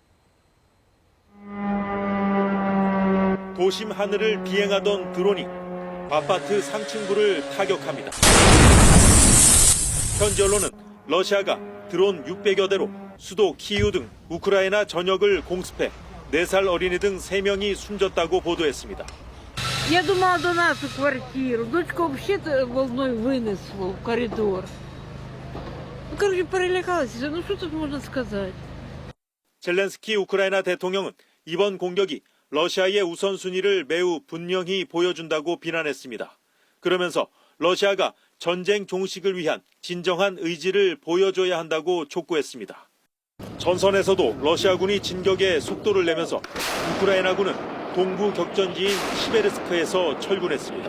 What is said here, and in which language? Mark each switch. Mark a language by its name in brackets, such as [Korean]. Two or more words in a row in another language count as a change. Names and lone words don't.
[Korean] 도심 하늘을 비행하던 드론이 아파트 상층부를 타격합니다. 현지 언론은 러시아가 드론 600여 대로 수도 키이우 등 우크라이나 전역을 공습해 4살 어린이 등 3명이 숨졌다고 보도했습니다. [Russian] Я думала до нас в квартиру. Дочка вообще волной вынесла в коридор. Короче, перелякалась. Ну что тут можно сказать? [Korean] 젤렌스키 우크라이나 대통령은 이번 공격이 러시아의 우선순위를 매우 분명히 보여준다고 비난했습니다. 그러면서 러시아가 전쟁 종식을 위한 진정한 의지를 보여줘야 한다고 촉구했습니다. 전선에서도 러시아군이 진격에 속도를 내면서 우크라이나군은 동부 격전지인 시베르스크에서 철군했습니다.